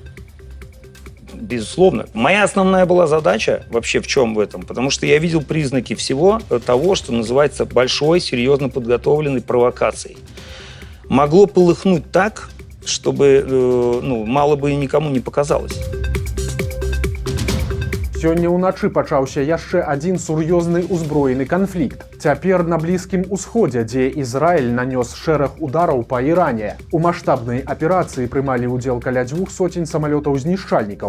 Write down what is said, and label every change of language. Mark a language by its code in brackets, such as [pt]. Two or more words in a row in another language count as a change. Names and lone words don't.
[ru] Безусловно. Моя основная была задача вообще в чем в этом? Потому что я видел признаки всего того, что называется большой, серьезно подготовленной провокацией. Могло полыхнуть так, чтобы мало бы никому не показалось. [be] Сёння ўначы пачаўся яшчэ адзін сур'ёзны ўзброены канфлікт. Цяпер на Блізкім Усходзе, дзе Ізраіль нанёс шэраг удараў па Іране. У маштабнай аперацыі прымалі ўдзел каля 200 самалётаў-знішчальнікаў.